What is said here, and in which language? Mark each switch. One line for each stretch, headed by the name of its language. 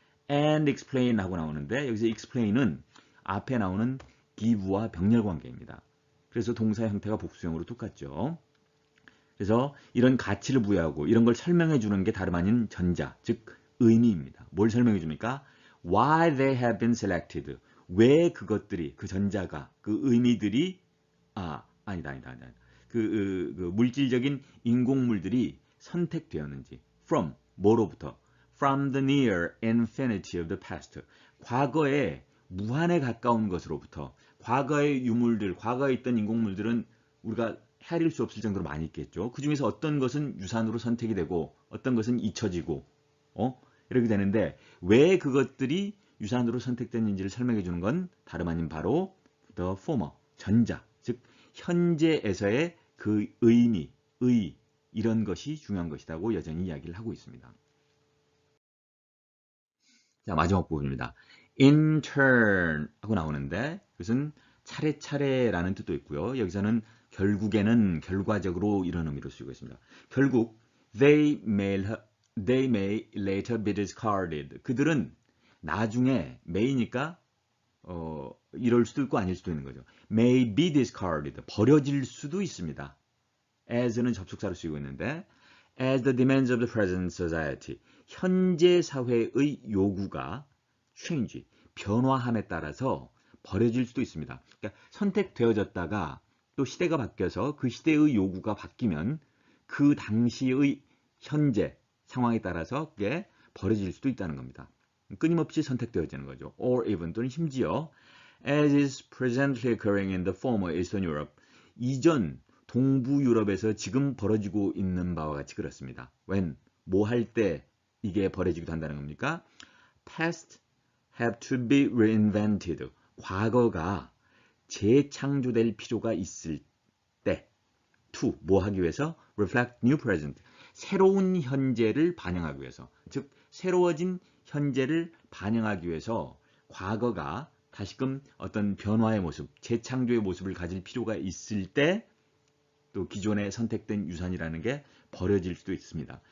English: and explain
Korean: 하고 나오는데 여기서 explain은 앞에 나오는 give와 병렬 관계입니다. 그래서 동사 형태가 복수형으로 똑같죠. 그래서 이런 가치를 부여하고 이런 걸 설명해 주는 게 다름 아닌 전자, 즉 의미입니다. 뭘 설명해 줍니까?
English: Why they have been selected.
Korean: 왜 그것들이, 그 전자가, 그 의미들이, 아니다. 그 물질적인 인공물들이 선택되었는지. From, 뭐로부터?
English: From the near infinity of the past.
Korean: 과거에 무한에 가까운 것으로부터. 과거의 유물들, 과거에 있던 인공물들은 우리가 헤아릴 수 없을 정도로 많이 있겠죠. 그 중에서 어떤 것은 유산으로 선택이 되고 어떤 것은 잊혀지고 이렇게 되는데 왜 그것들이 유산으로 선택됐는지를 설명해 주는 건 다름 아닌 바로
English: the former,
Korean: 전자, 즉 현재에서의 그 의미, 이런 것이 중요한 것이라고 여전히 이야기를 하고 있습니다. 자, 마지막 부분입니다.
English: in turn
Korean: 하고 나오는데 그것은 차례차례라는 뜻도 있고요. 여기서는 결국에는 결과적으로 이런 의미로 쓰이고 있습니다. 결국
English: they may later be discarded.
Korean: 그들은 나중에 may니까 이럴 수도 있고 아닐 수도 있는 거죠.
English: may be discarded.
Korean: 버려질 수도 있습니다. as는 접속사로 쓰이고 있는데
English: as the demands of the present society.
Korean: 현재 사회의 요구가 change, 변화함에 따라서 버려질 수도 있습니다. 그러니까 선택되어졌다가 또 시대가 바뀌어서 그 시대의 요구가 바뀌면 그 당시의 현재 상황에 따라서 그게 버려질 수도 있다는 겁니다. 끊임없이 선택되어지는 거죠.
English: or even
Korean: 또는 심지어
English: as is presently occurring in the former Eastern Europe.
Korean: 이전 동부 유럽에서 지금 벌어지고 있는 바와 같이 그렇습니다. when, 뭐 할 때 이게 버려지기도 한다는 겁니까?
English: past have to be reinvented.
Korean: 과거가 재창조될 필요가 있을 때 to, 뭐 하기 위해서?
English: reflect new present.
Korean: 새로운 현재를 반영하기 위해서. 즉, 새로워진 현재를 반영하기 위해서 과거가 다시금 어떤 변화의 모습, 재창조의 모습을 가질 필요가 있을 때 또 기존에 선택된 유산이라는 게 버려질 수도 있습니다.